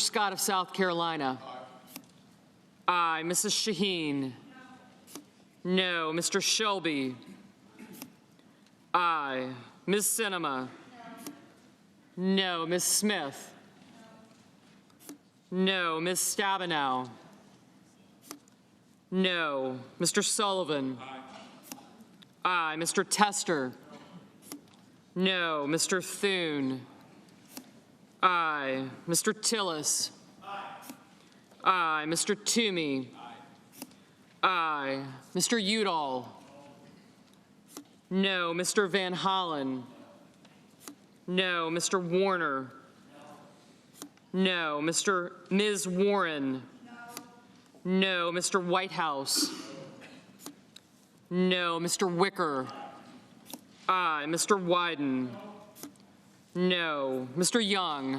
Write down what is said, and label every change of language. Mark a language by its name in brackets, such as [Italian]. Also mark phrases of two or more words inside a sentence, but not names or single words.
[English] Scott of South Carolina. Aye. Mrs. Shaheen. No. Mr. Shelby. Aye. Ms. Sinema. No. Ms. Smith. No. Ms. Stabenow. No. Mr. Sullivan. Aye. Mr. Tester. No. Mr. Thune. Aye. Mr. Tillis. Aye. Mr. Toomey. Aye. Mr. Udall. No. Mr. Van Hollen. No. Mr. Warner. No. Ms. Warren. No. Mr. Whitehouse. No. Mr. Wicker. Aye. Mr. Wyden. No. Mr. Young.